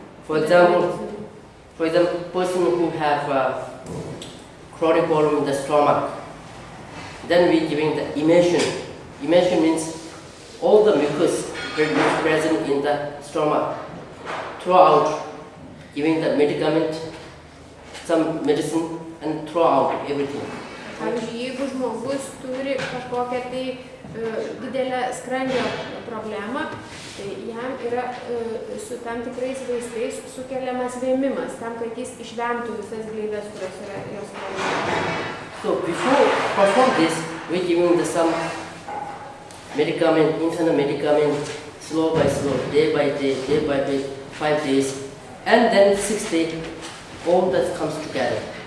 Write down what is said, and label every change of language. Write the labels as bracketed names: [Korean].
[English] For example, person who have chronic problem in the stomach, then we giving the immersion. Immersion means all the mucus present in the stomach throw out, giving the medicament, some medicine, and throw out everything. [Lithuanian] Pavyzdžiui, jeigu žmogus turi kažkokią tai didelę skrandžio problemą, tai jam yra su tam tikrais vaistais sukeliamas vėmimas, tam, kad jis išvemtų visas gleives, kurios yra jos skrandyje. [English] So before perform this, we giving the some medicament, internal medicament, slow by slow, day by day, 5 days, and then 6 days, all that comes together.